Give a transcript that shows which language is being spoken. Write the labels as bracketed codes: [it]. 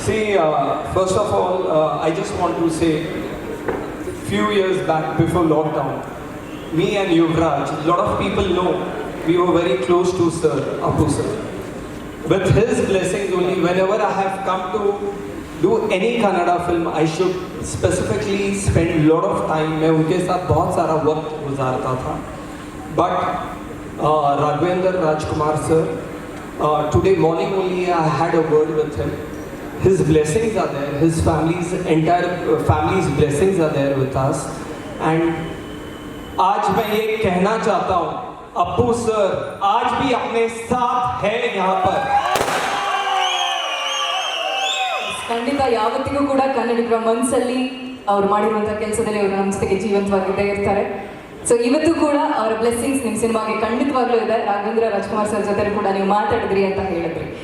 [en] See, first of all, I just want to say, few years back before lockdown, me and Yuvraj, a lot of people know we were very close to Sir Apu sir. With his blessings only, whenever I have come to do any Kannada film, I should specifically spend a lot of time. [hi] मैं उनके साथ बहुत सारा वक्त गुजारता था. [en] But Raghavendra Rajkumar sir, today morning only I had a word with him. His blessings are there. His entire family's blessings are there with us. [hi] And आज मैं ये कहना चाहता हूँ, अप्पू सर आज भी अपने साथ है यहाँ पर. [kn] ಖಂಡಿತ ಯಾವತ್ತಿಗೂ ಕೂಡ ಕನ್ನಡಿಗರ ಮನಸ್ಸಲ್ಲಿ ಅವ್ರು ಮಾಡಿರುವಂಥ ಕೆಲಸದಲ್ಲಿ ಅವರು ನಮ್ಮ ಜೊತೆಗೆ ಜೀವಂತವಾಗಿದ್ದೇ ಇರ್ತಾರೆ. ಸೊ ಇವತ್ತು ಕೂಡ ಅವರ ಬ್ಲೆಸ್ಸಿಂಗ್ಸ್ ನಿಮ್ಮ ಸಿನಿಮಾಗೆ ಖಂಡಿತವಾಗ್ಲೂ ಇದೆ. ರಾಘವೇಂದ್ರ ರಾಜ್ಕುಮಾರ್ ಸರ್ ಜೊತೆ ಕೂಡ ನೀವು ಮಾತಾಡಿದ್ರಿ ಅಂತ ಹೇಳಿದ್ರಿ.